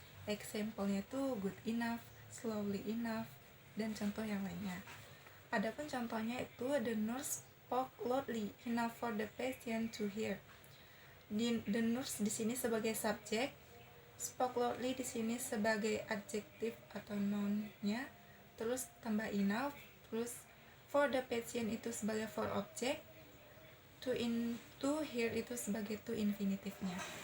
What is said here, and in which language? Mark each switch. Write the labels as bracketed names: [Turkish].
[Indonesian] Example-nya itu good enough, slowly enough, dan contoh yang lainnya. Adapun contohnya itu [English] the nurse spoke loudly enough for the patient to hear. [Indonesian] The nurse di sini sebagai subjek, spoke loudly di sini sebagai adjektif atau noun-nya, terus tambah enough, terus for the patient itu sebagai for object, to hear itu sebagai to infinitive-nya.